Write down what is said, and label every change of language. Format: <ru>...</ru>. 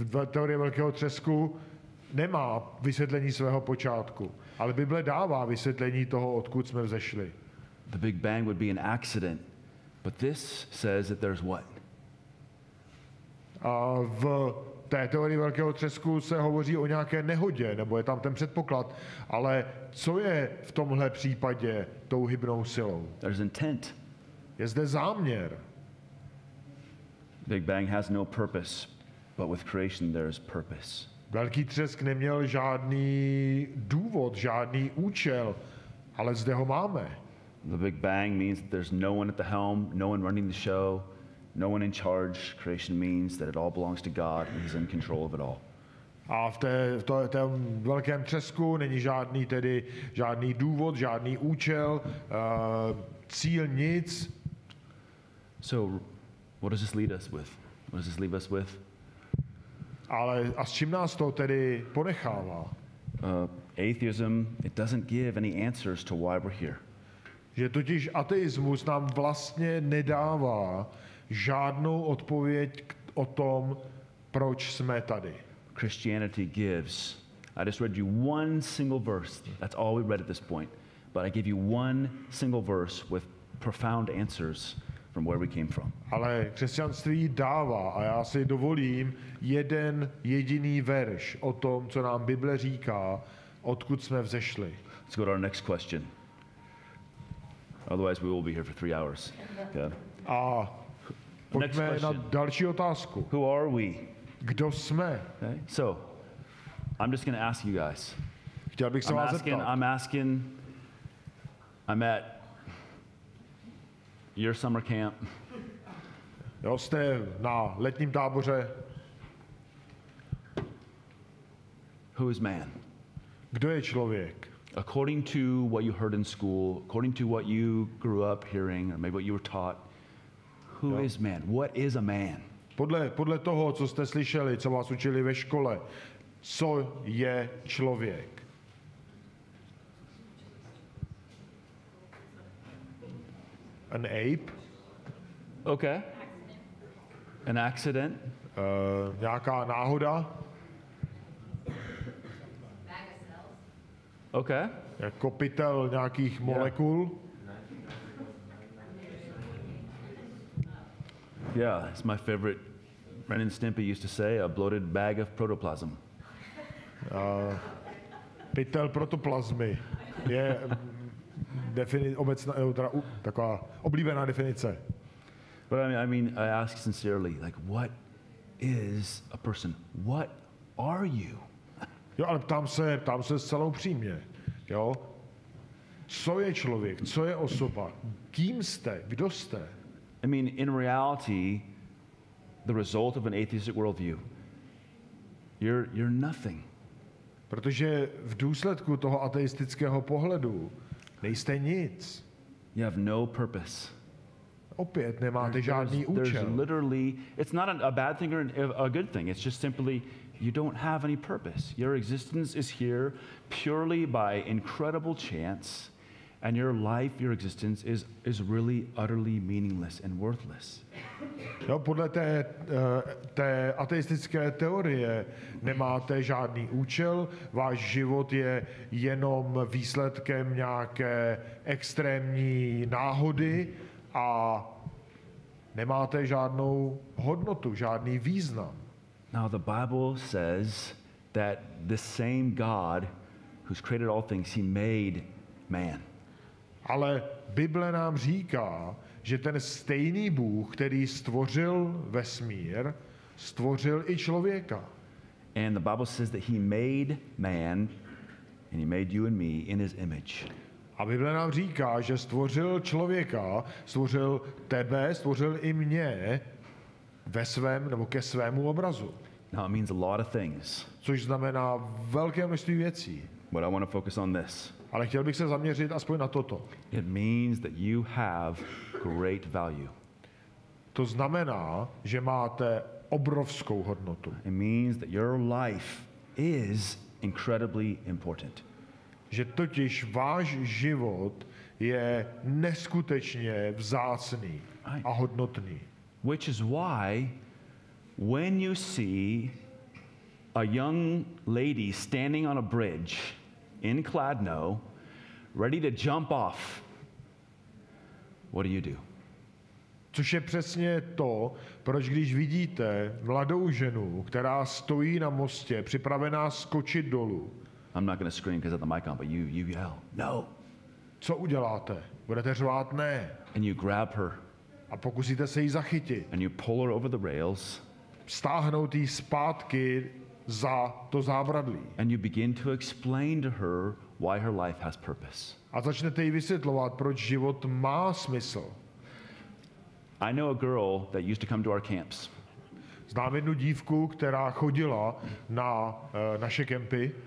<cs>Teorie velkého třesku nemá vysvětlení svého počátku, ale Bible dává vysvětlení toho, odkud jsme vzešli.</cs> <en>The Big Bang would be an accident, but this says that there's what?</en> <cs>A v té teorii velkého třesku se hovoří o nějaké nehodě, nebo je tam ten předpoklad, ale co je v tomhle případě tou hybnou silou?</cs> <en>There's intent.</en> <cs>Je zde záměr.</cs> <en>Big Bang has no purpose, but with creation there is purpose.</en> <cs>Velký třesk neměl žádný důvod, žádný účel, ale zde ho máme.</cs> <en>The Big Bang means that there's no one at the helm, no one running the show, no one in charge. Creation means that it all belongs to God and He's in control of it all.</en> <cs>A v tom velkém třesku není žádný důvod, žádný účel, cíl nic.</cs> <en>So, what does this lead us with? What does this leave us with?</en> <cs>Ale a s čím nás to tedy ponechává?</cs> <en>Atheism, it doesn't give any answers to why we're here.</en> <cs>Že totiž ateismus nám vlastně nedává žádnou odpověď o tom, proč jsme tady.</cs> <en>Christianity gives. I just read you one single verse. That's all we read at this point. But I give you one single verse with profound answers from where we came from.</en> <cs>Ale křesťanství dává a já si dovolím jeden jediný verš o tom, co nám Bible říká, odkud jsme vzešli.</cs> <en>Let's go to our next question. Otherwise we will be here for 3 hours. Okay.</en> <cs>A pojďme na další otázku.</cs> <en>Who are we?</en> <cs>Kdo jsme?</cs> <en>Okay. So, I'm just going to ask you guys.</en> <cs>Chtěl bych se vás zeptat.</cs> <en>I'm at your summer camp.</en> <cs>Jo, jste na letním táboře.</cs> <en>Who is man?</en> <cs>Kdo je člověk?</cs> <en>According to what you heard in school, according to what you grew up hearing, or maybe what you were taught, who is man? What is a man?</en> <cs>Podle toho, co jste slyšeli, co vás učili ve škole, co je člověk?</cs> <en>An ape? Okay. An accident?</en> <cs>Nějaká náhoda?</cs> <en>Okay.</en> <cs>Jako pytel nějakých molekul?</cs> <en>Yeah, it's my favorite. Ren and Stimpy used to say, a bloated bag of protoplasm.</en> <cs>Pytel protoplazmy je obecná, taková oblíbená definice.</cs> <en>But I mean, I ask sincerely, like, what is a person? What are you?</en> <cs>Jo, ale ptám se zcela upřímně. Jo? Co je člověk? Co je osoba? Kým jste? Kdo jste?</cs> <en>I mean, in reality, the result of an atheistic worldview, you're nothing.</en> <cs>Protože v důsledku toho ateistického pohledu nejste nic.</cs> <en>You have no purpose.</en> <cs>Opět nemáte žádný účel.</cs> <en>There's literally, it's not a bad thing or a good thing. It's just simply you don't have any purpose. Your existence is here purely by incredible chance, and your life, your existence is really utterly meaningless and worthless.</en> <cs>Jo, podle té ateistické teorie nemáte žádný účel, váš život je jenom výsledkem nějaké extrémní náhody a nemáte žádnou hodnotu, žádný význam.</cs> <en>Now the Bible says that the same God who's created all things, he made man.</en> <cs>Ale Bible nám říká, že ten stejný Bůh, který stvořil vesmír, stvořil i člověka.</cs> <en>And the Bible says that he made man and he made you and me in his image.</en> <cs>A Bible nám říká, že stvořil člověka, stvořil tebe, stvořil i mě ve svém nebo ke svému obrazu.</cs> <en>Now it means a lot of things.</en> <cs>Což znamená velké množství věcí.</cs> <en>But I want to focus on this.</en> <cs>Ale chtěl bych se zaměřit aspoň na toto.</cs> <en>It means that you have great value.</en> <cs>To znamená, že máte obrovskou hodnotu.</cs> <en>It means that your life is incredibly important.</en> <cs>Že totiž váš život je neskutečně vzácný a hodnotný.</cs> <en>Which is why when you see a young lady standing on a bridge in Kladno, ready to jump off, what do?</en> <cs>Což je přesně to, proč když vidíte mladou ženu, která stojí na mostě, připravená skočit dolů.</cs> <en>I'm not going to scream because I have the mic on, but you yell, no.</en> <cs>Co uděláte? Budete řvát ne.</cs> <en>And you grab her.</en> <cs>A pokusíte se jí zachytit.</cs> <en>And you pull her over the rails.</en> <cs>Stáhnout jí zpátky za to zábradlí.</cs> <en>And you begin to explain to her why her life has purpose.</en> <cs>A začnete jí vysvětlovat, proč život má smysl.</cs> <en>I know a girl that used to come to our camps.</en> <cs>Znám jednu dívku, která chodila na naše kempy.</cs>